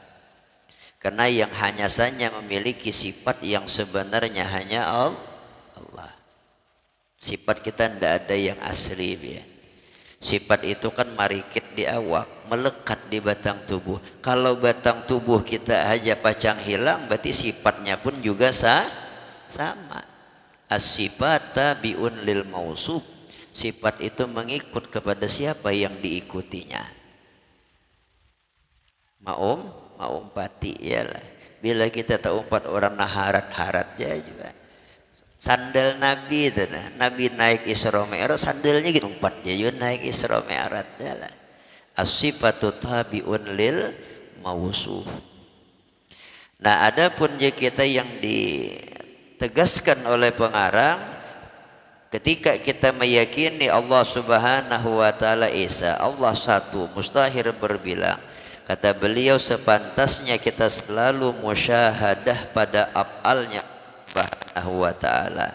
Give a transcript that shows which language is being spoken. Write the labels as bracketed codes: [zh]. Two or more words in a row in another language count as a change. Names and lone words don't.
[id] Karena yang hanya saja memiliki sifat yang sebenarnya hanya Allah. Sifat kita tidak ada yang asli ya. Sifat itu kan marikit di awak, melekat di batang tubuh. Kalau batang tubuh kita aja pacang hilang, berarti sifatnya pun juga sama. [ar] As-sifat tabi'un lil mausuf. [id] Sifat itu mengikut kepada siapa yang diikutinya. [bjn] Mau umpati ialah bila kita tak umpat orang nah harat ya juga. [id] Sandal Nabi itu nah, Nabi naik Isra Mi'raj sandalnya gitu umpat dia juga naik Isra Mi'raj lah. [ar] As-sifatu tabi'un lil mausuf. [id] Nah, adapun kita yang ditegaskan oleh pengarang ketika kita meyakini Allah [ar] Subhanahu wa taala [id] Esa, Allah satu, mustahil berbilang. Kata beliau sepantasnya kita selalu musyahadah pada af'alnya [ar] Subhanahu wa ta'ala.